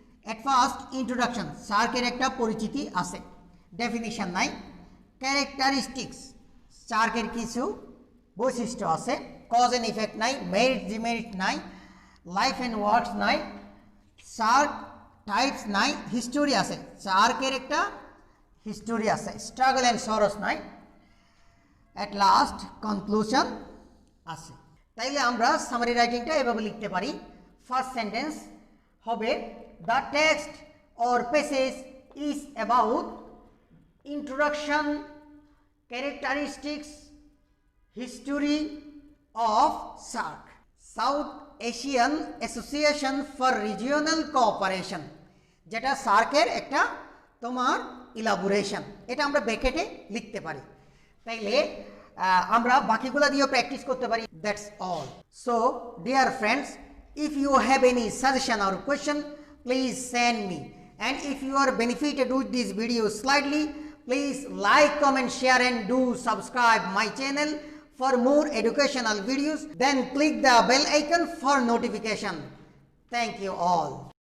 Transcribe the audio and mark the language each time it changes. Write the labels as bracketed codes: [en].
[bn] At first introduction, শার্কের একটা পরিচিতি আছে, ডেফিনিশন নাই, ক্যারেক্টারিস্টিক্স, শার্কের কিছু বৈশিষ্ট্য আছে, কজ অ্যান্ড ইফেক্ট নাই, মেরিট ডিমেরিট নাই, লাইফ অ্যান্ড ওয়ার্কস নাই, শার্ক টাইপস নাই, হিস্টোরি আছে, শার্কের একটা হিস্টোরি আছে, স্ট্রাগল অ্যান্ড সরস নাই, অ্যাট লাস্ট কনক্লুশন আছে। তাইলে আমরা সামারি রাইটিংটা এভাবে লিখতে পারি। [en] first sentence হবে, the text or passage is about introduction, characteristics, history of SAARC, South Asian Association for Regional Cooperation, [bn] যেটা সার্কের একটা তোমার ইলাবোরেশন, এটা আমরা ব্র্যাকেটে লিখতে পারি। তাইলে আমরা বাকিগুলো দিয়েও প্র্যাকটিস করতে পারি। [en] That's all. So dear friends, if you have any suggestion or question, please send me, and if you are benefited with this video slightly, please like, comment, share and do subscribe my channel for more educational videos, then click the bell icon for notification. Thank you all.